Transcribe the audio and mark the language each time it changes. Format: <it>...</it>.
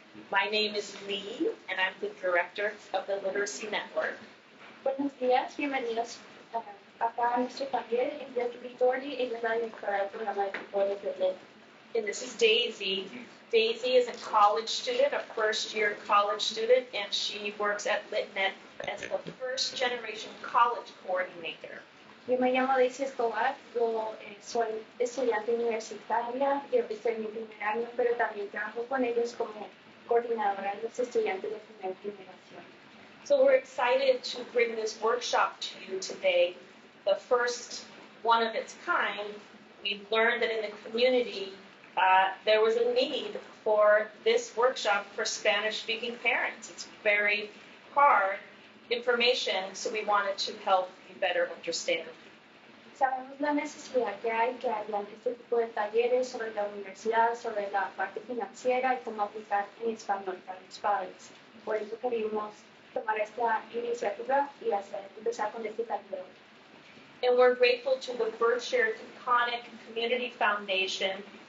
<en>My name is Lee, and I'm the director of the Literacy Network.</en> <es>Buenos días, bienvenidos acá a nuestro taller. Ella es Victoria, ella es la directora del programa de tutores de LIT.</es> <en>And this is Daisy. Daisy is a college student, a first-year college student, and she works at LitNet as the first-generation college coordinator.</en> <es>Yo me llamo Daisy Escobar, yo soy estudiante universitaria, yo estoy en mi primer año, pero también trabajo con ellos como coordinadora de los estudiantes de primera generación.</es> <en>So we're excited to bring this workshop to you today, the first one of its kind. We've learned that in the community there was a need for this workshop for Spanish-speaking parents. It's very hard information, so we wanted to help you better understand.</en> <es>Sabemos la necesidad que hay este tipo de talleres sobre la universidad, sobre la parte financiera y cómo aplicar en español para los padres. Por eso queríamos tomar esta iniciativa y empezar con este taller.</es> <en>And we're grateful to the Berkshire Taconic Community Foundation.</en>